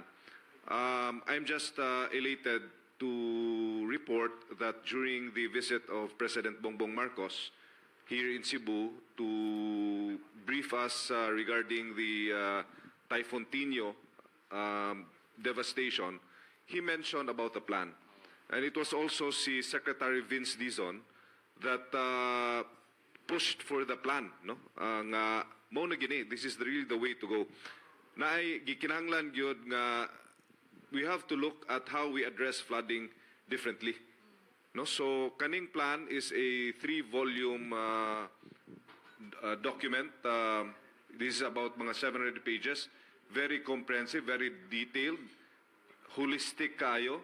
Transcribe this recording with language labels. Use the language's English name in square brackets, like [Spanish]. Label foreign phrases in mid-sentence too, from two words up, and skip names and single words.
[English] I'm just elated to report that during the visit of President Bongbong Marcos here in Cebu to brief us regarding the Typhoon Tino devastation, he mentioned about the plan. And it was also si Secretary Vince Dizon that pushed for the plan. No? [Cebuano] Nga, mo na gini, [English] this is really the way to go. [Cebuano] Na ay gikinahanglan gyud nga [English] we have to look at how we address flooding differently. No? So, kaning plan is a 3-volume document. This is about mga 700 pages. Very comprehensive, very detailed, holistic kayo.